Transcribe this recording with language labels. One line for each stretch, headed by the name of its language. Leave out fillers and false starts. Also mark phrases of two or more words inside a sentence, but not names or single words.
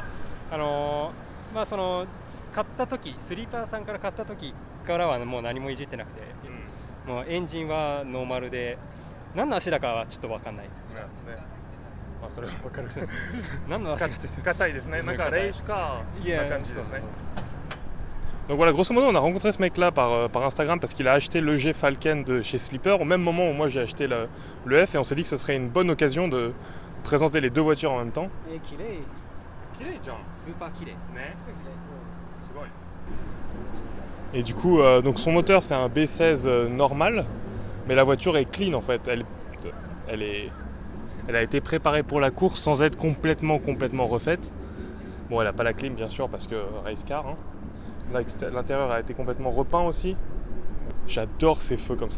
Japanese: まあその買った時、スリーパーさんから買った時からはもう何もいじってなくて、もうエンジンはノーマルで、何の足だかはちょっと分かんない。まあそれは分かる。何の足がついてる？硬いですね。なんかレースカーな感じですね。
French: Donc voilà, grosso modo, on a rencontré ce mec-là par Instagram parce qu'il a acheté le G Falcon de chez Sleeper au même moment où moi j'ai acheté le F, et on s'est dit que ce serait une bonne occasion de présenter les deux voitures en même temps. Et qu'il est.
Japanese: 綺麗じゃん。スーパー綺麗。ね。すごい。
French: Et du coup, donc son moteur c'est un B16 normal, mais la voiture est clean en fait. Elle a été préparée pour la course sans être complètement refaite. Bon, elle a pas la clim bien sûr parce que
English: race car.
French: Hein. L'intérieur a été complètement repeint aussi. J'adore ces feux comme ça.